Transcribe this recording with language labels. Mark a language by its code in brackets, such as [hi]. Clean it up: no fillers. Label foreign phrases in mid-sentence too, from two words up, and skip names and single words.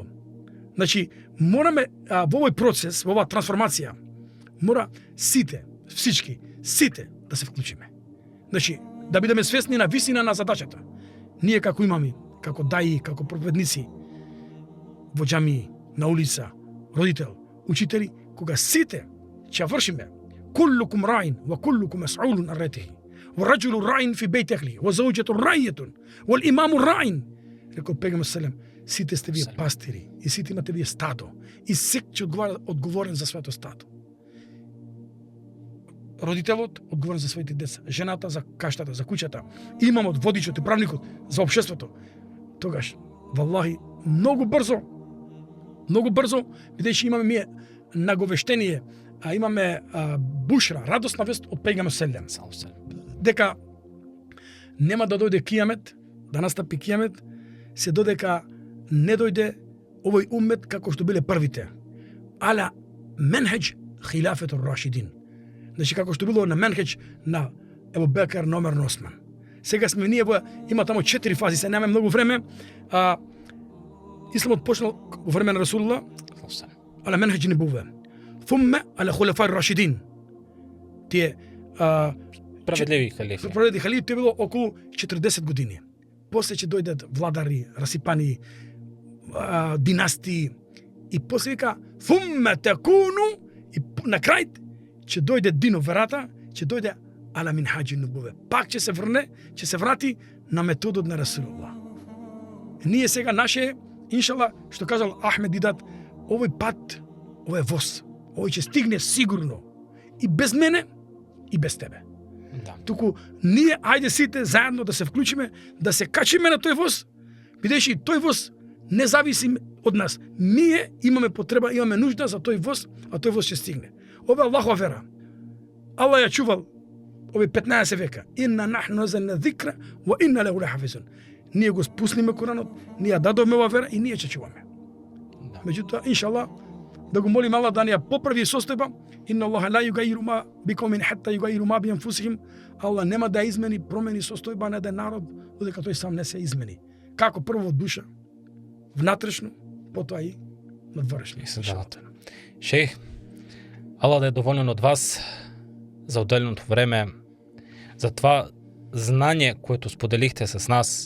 [mk] Значи, мораме во овој процес, во оваа трансформација, мора сите да се вклучиме. Значи, да бидеме свесни на висина на задачата. Ние како имами, како даи, како проповедници, во џамии, на улица, родител, учители, кога сите ќе вршиме, [ar] كلكم راع وكلكم مسؤول عن رعيته والرجل راع في بيت أهله, والزوجة راعية والإمام راع. [mk] Рекол пегаме селем, сите сте вие пастири, и сите имате вие стадо, и сек ќе одговорен за своето стадо. Родителот одговорен за своите деца, жената за каштата, за куќата, имамот, водичот и правникот за општеството. Тогаш, валлахи, многу брзо, бидејќи имаме ние наговештение, имаме бушра, радосна вест од пегаме селем, дека нема да дојде кијамет, да настапи кијамет, се додека не дојде овој уммет како што биле првите. [ar] على منهج الخلافة الراشدة. [mk] Значи како што било на менхеџ на Ебу Бекер на Омер на Осман. Сега сме ние има тамо 4 фази, се немаме многу време. Исламот почнал во време на Расулулла, [ar] على منهج النبوة. ثم على الخلفاء الراشدين. [mk] Тие справедливи халифи. Справедливи халифи, тоа било околу 40 години. После ќе дојдат владари, расипани, династии, и после вика [ar] ثم تكون, [mk] и на крај ќе дојде динов верата, ќе дојде [ar] على منهاج النبوة. [mk] Пак ќе се врне, ќе се врати на методот на Расулулла. Ние сега наше, иншалла, што кажал Ахмед Дидат, овој пат, овој воз, овој ќе стигне сигурно и без мене и без тебе. Да. Туку ние ајде сите заедно да се вклучиме, да се качиме на тој воз, бидејќи тој воз не зависи од нас. Ние имаме потреба, имаме нужда за тој воз, а тој воз ќе стигне. Ова е Аллахова вера. Аллах ја чувал овие 15 века. [ar] إنا نحن نزلنا الذكر وإنا له لحافظون. [mk] Ние го спуснеме Куранот, ние ја дадовме ова вера и ние ќе чуваме. Да. Меѓутоа, иншаллах, да го молим Аллах да ни ја поправи состојба. [ar] إن الله لا يغير ما بقوم حتى يغيروا ما بأنفسهم. [mk] Аллах нема да измени, промени состојба на еден народ, додека тој сам не се измени. Како прво од душа, внатрешно, потоа и надворешно. Шејх, Аллах да е доволен од вас за отделеното време, [bg] за това знање което споделихте с нас.